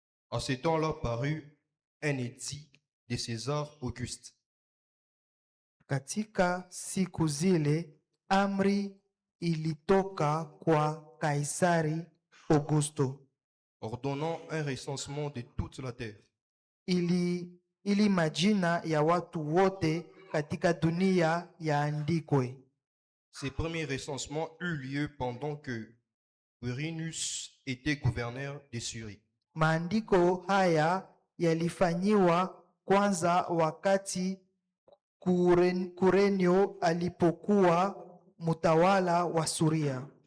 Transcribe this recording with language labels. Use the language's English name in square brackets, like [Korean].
[French] En ces temps-là parut un édit de César Auguste. [Swahili] Katika siku zile amri ilitoka kwa Kaisari Augusto, [French] ordonnant un recensement de toute la terre. [Swahili] Ili majina ya watu wote katika dunia yaandikwe. [French] Ces premiers recensements eurent lieu pendant que Quirinius était gouverneur de Syrie. [Swahili] Maandiko haya yalifanyiwa kwanza wakati Kurenio alipokuwa mtawala wa Suria.